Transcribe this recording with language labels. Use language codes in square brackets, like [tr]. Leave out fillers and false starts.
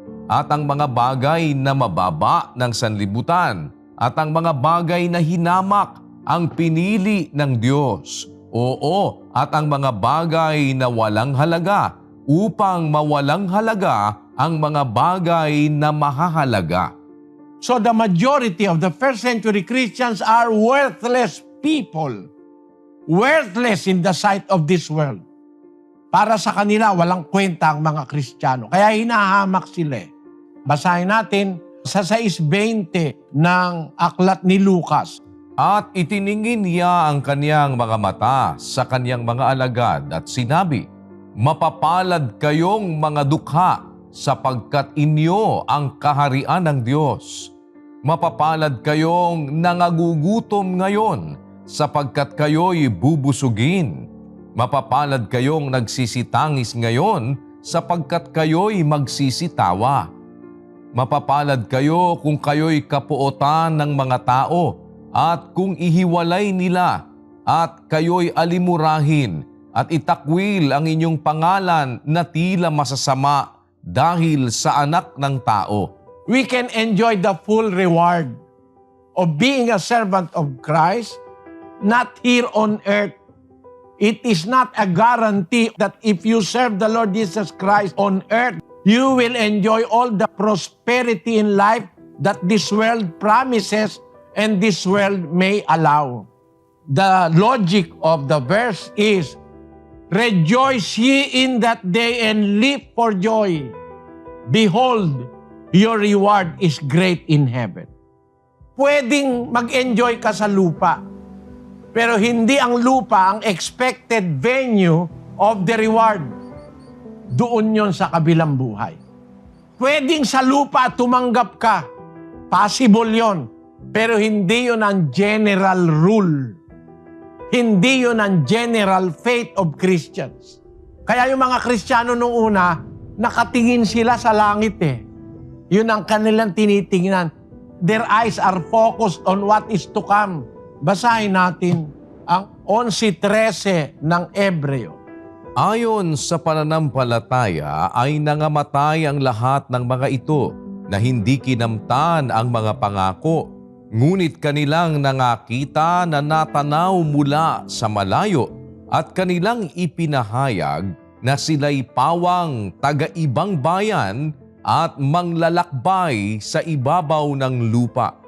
[tl] at ang mga bagay na mababa ng sanlibutan at ang mga bagay na hinamak ang pinili ng Diyos. Oo, at ang mga bagay na walang halaga upang mawalang halaga ang mga bagay na mahahalaga. [en] So the majority of the first century Christians are worthless people. Worthless in the sight of this world. [tl] Para sa kanila, walang kwenta ang mga Kristiyano. Kaya hinahamak sila. Basahin natin sa 6:20 ng aklat ni Lucas. At itiningin niya ang kaniyang mga mata sa kaniyang mga alagad at sinabi, "Mapapalad kayong mga dukha, sapagkat inyo ang kaharian ng Diyos. Mapapalad kayong nangagugutom ngayon, sapagkat kayo'y bubusugin. Mapapalad kayong nagsisitangis ngayon, sapagkat kayo'y magsisitawa. Mapapalad kayo kung kayo'y kapuotan ng mga tao, at kung ihiwalay nila, at kayo'y alimurahin, at itakwil ang inyong pangalan na tila masasama dahil sa anak ng tao." [en] We can enjoy the full reward of being a servant of Christ, not here on earth. It is not a guarantee that if you serve the Lord Jesus Christ on earth, you will enjoy all the prosperity in life that this world promises and this world may allow. The logic of the verse is, "Rejoice ye in that day and leap for joy. Behold, your reward is great in heaven." [tl] Pwedeng mag-enjoy ka sa lupa, pero hindi ang lupa ang [en] expected venue of the reward. [tl] Doon yon sa kabilang buhay. Pwedeng sa lupa tumanggap ka. Possible yon. Pero hindi yon ang general rule. Hindi yun ang [en] general faith of Christians. [tl] Kaya yung mga Kristiyano nung una, nakatingin sila sa langit eh. Yun ang kanilang tinitingnan. [en] Their eyes are focused on what is to come. [tl] Basahin natin ang 11:13 ng Hebreo. Ayon sa pananampalataya ay nangamatay ang lahat ng mga ito na hindi kinamtan ang mga pangako. Ngunit kanilang nangakita na natanaw mula sa malayo at kanilang ipinahayag na sila'y pawang taga-ibang bayan at manglalakbay sa ibabaw ng lupa.